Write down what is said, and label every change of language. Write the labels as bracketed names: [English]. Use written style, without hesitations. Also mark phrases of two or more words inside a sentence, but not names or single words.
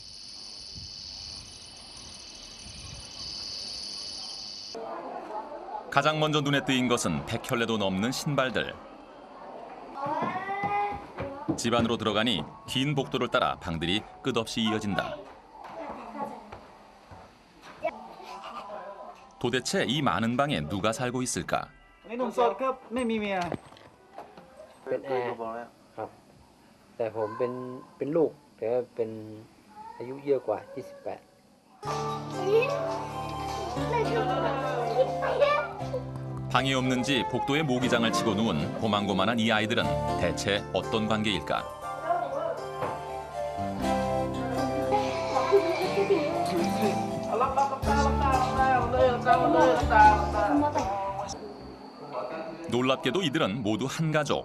[Korean] 가장 먼저 눈에 띄인 것은 100켤레도 넘는 신발들. 집 안으로 들어가니 긴 복도를 따라 방들이 끝없이 이어진다. 도대체 이 많은 방에 누가 살고 있을까? [Thai] นี่หนุ่มโสดครับไม่มีเมีย เป็นแอร์ครับแต่ผมเป็นลูกแต่ว่าเป็นอายุเยอะกว่า28 [Korean] 방이 없는지 복도에 모기장을 치고 누운 고만고만한 이 아이들은 대체 어떤 관계일까? 놀랍게도 이들은 모두 한 가족.